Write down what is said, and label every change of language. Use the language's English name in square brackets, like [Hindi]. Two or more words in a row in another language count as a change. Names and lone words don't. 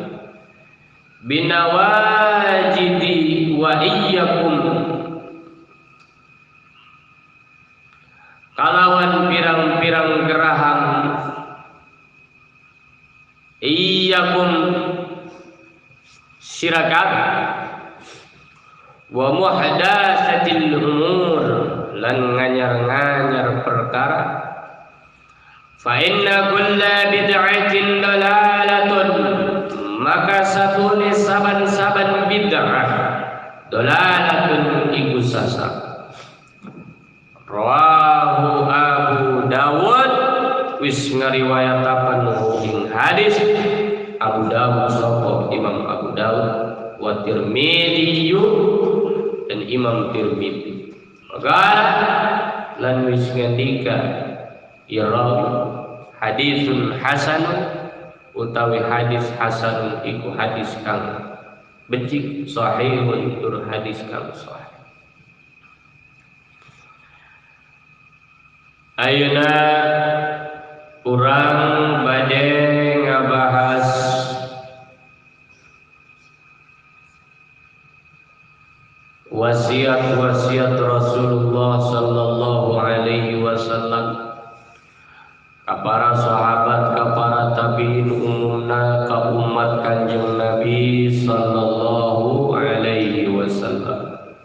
[Arabic] binawajidi wa iyyakum [Javanese] kalawan pirang-pirang geraham iyyakum sira kabeh [Arabic] wa muhdatsatil umur [Javanese] lan nganyar-nganyar perkara [Arabic] fa inna kulla bid'atin dalalatun [Javanese] maka satune saban-saban bid'ah [Arabic] dalalatun [Javanese] iku sesat. Rawahu Abu Dawud wis ngariwayataken ing hadis Abu Dawud sapa Imam Abu Dawud wa Tirmidzi dan Imam Tirmidzi. Maka lan wis ngendika ya rawi [Arabic] hadisun hasan [Javanese] utawi hadis hasan iku hadis kang becik sahihun tur hadis kang sahih. [Sundanese] Ayeuna urang bade ngabahas wasiat-wasiat Rasulullah sallallahu alaihi wasallam ka para sahabat, ka para tabi'in umumna, ka umat Kanjeng Nabi sallallahu alaihi wasallam.